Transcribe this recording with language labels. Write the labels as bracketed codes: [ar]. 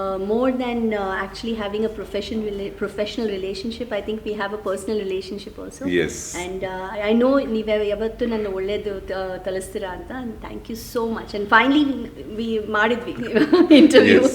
[en] More than actually having a professional relationship, I think we have a personal relationship also. Yes. And I know [kn] ನೀವು ಯಾವತ್ತೂ ನನ್ನ ಒಳ್ಳೇದು ತಲಿಸ್ತೀರಾ ಅಂತ. [en] Thank you so much. And finally we ಮಾಡಿದ್ವಿ interview.